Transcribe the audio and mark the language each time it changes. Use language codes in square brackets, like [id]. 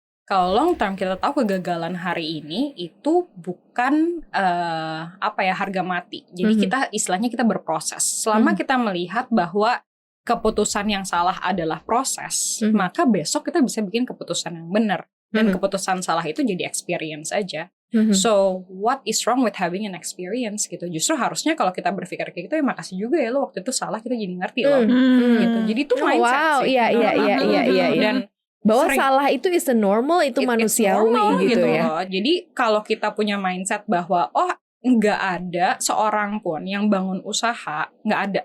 [id] Kalau long term kita tahu kegagalan hari ini itu bukan harga mati. Jadi kita istilahnya kita berproses. Selama kita melihat bahwa keputusan yang salah adalah proses, maka besok kita bisa bikin keputusan yang benar. Dan keputusan salah itu jadi experience aja. [en] So what is wrong with having an experience [id] gitu? Justru harusnya kalau kita berpikir kayak gitu, ya makasih juga ya lo waktu itu salah, kita jadi ngerti loh. Gitu. Jadi itu mindset sih. Iya. Dan bahwa salah itu [en] is a normal, [id] itu manusiawi normal, gitu ya. Loh. Jadi kalau kita punya mindset bahwa nggak ada seorang pun yang bangun usaha, nggak ada.